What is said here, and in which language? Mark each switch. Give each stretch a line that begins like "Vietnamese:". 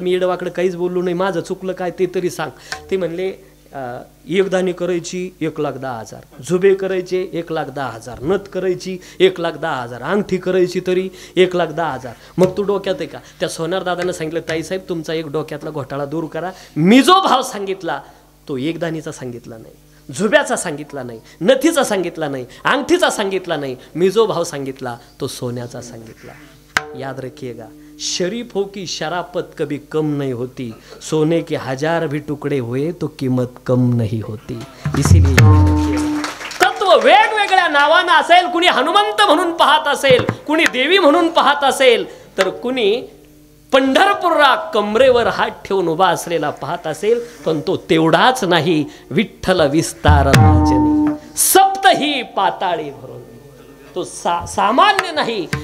Marathi: मी येडवाकडं काहीच बोललो नाही, माझं चुकलं काय ते तरी सांग. ते म्हणले, 1 दाणी करायची 1,10,000, झुबे करायचे 1,10,000, नथ करायची 1,10,000, अंगठी करायची तरी 1,10,000. मग तू डोक्यात आहे का? त्या सोनार दादानं सांगितलं, ताईसाहेब तुमचा एक डोक्यातला घोटाळा दूर करा. मी जो भाव सांगितला तो 1 दाणीचा सांगितला नाही, झुब्याचा सांगितला नाही, नथीचा सांगितला नाही, अंगठीचा सांगितला नाही. मी जो भाव सांगितला तो सोन्याचा सांगितला.
Hindi: याद रखिएगा, शरीफ हो की शराफत कभी कम नहीं होती, सोने के 1000 भी टुकड़े हुए तो कीमत कम नहीं होती. इसीलिए याद रखिएगा,
Marathi: तत्व वेगवेगळ्या नावानं असेल, कुणी हनुमंत म्हणून पाहत असेल, कुणी देवी म्हणून पाहत असेल, तर कुणी पंढरपूरला कमरेवर हात ठेवून उभा असलेला पाहत असेल, पण तो तेवढाच नाही. विठ्ठल विस्तार राजनी सप्त ही पाताळी भरून, तो सामान्य नाही.